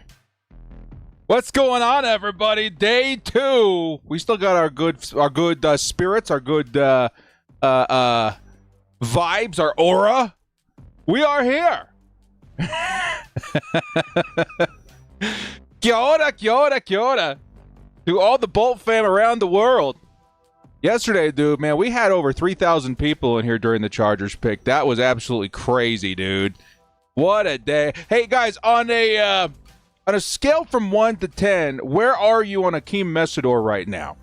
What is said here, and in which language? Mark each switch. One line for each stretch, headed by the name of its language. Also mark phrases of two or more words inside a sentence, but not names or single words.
English: What's going on, everybody? Day 2. We still got our good spirits, our good vibes, our aura. We are here.
Māori: Kia ora, kia ora, kia ora.
English: To all the Bolt fam around the world. Yesterday, dude, man, we had over 3,000 people in here during the Chargers pick. That was absolutely crazy, dude. What a day. Hey, guys, on a scale from 1 to 10, where are you on Akeem Messador right now?